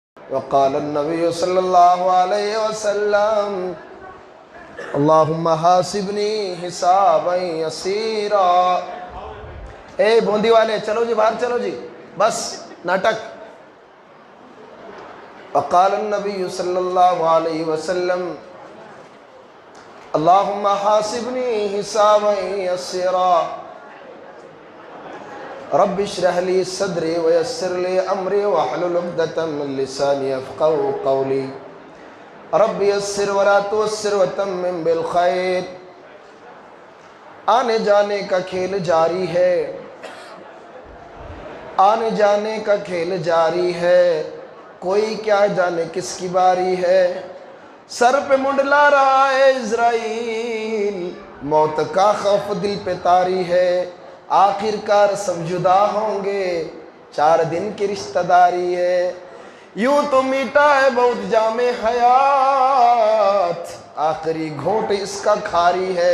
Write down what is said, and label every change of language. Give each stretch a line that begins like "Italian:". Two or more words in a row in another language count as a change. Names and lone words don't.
Arabic: وقال النبي صلى الله عليه وسلم اللهم حاسبني حسابا يسيرا۔
Urdu: اے بوندی والے چلو جی باہر چلو جی، بس ناٹک۔
Arabic: وقال النبي صلى الله عليه وسلم اللهم حاسبني حسابا يسيرا رب اشرح لي صدري ويسر لي امري واحلل عقدة من لساني يفقهوا قولي رب يسر ولا تعسر وتمم بالخير۔
Urdu: آنے جانے کا کھیل جاری ہے، آنے جانے کا کھیل جاری ہے، کوئی کیا جانے کس کی باری ہے، سر پہ منڈلا رہا ہے عزرائیل، موت کا خوف دل پہ طاری ہے، آخر کار سب جدا ہوں گے، 4 دن کی رشتہ داری ہے، یوں تو میٹا ہے بہت جام حیات، آخری گھونٹ اس کا کھاری ہے۔